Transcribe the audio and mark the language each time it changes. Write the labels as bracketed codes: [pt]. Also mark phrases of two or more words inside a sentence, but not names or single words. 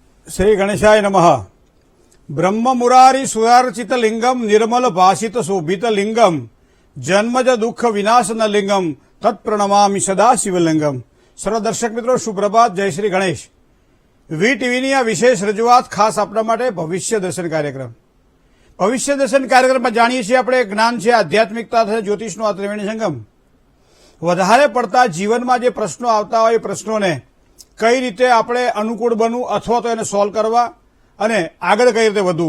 [sa] श्री गणेशाय नमः। ब्रह्म मुरारी सुरार्चित लिंगम निर्मल भाषित शोभित लिंगम जन्मज दुख विनाश न लिंगम तत्प्रणमामि सदा शिवलिंगम। [hi] सर्व दर्शक मित्रों सुप्रभात, जय श्री गणेश। [gu] વીટીવીની આ વિશેષ રજૂઆત ખાસ આપણા માટે ભવિષ્ય દર્શન કાર્યક્રમ. ભવિષ્ય દર્શન કાર્યક્રમમાં જાણીએ છીએ આપણે જ્ઞાન છે, આધ્યાત્મિકતા છે, જ્યોતિષનો આ ત્રિવેણી સંગમ. વધારે પડતા જીવનમાં જે પ્રશ્નો આવતા હોય એ પ્રશ્નોને કઈ રીતે આપણે અનુકૂળ બનવું અથવા તો એને સોલ્વ કરવા અને આગળ કઈ રીતે વધવું.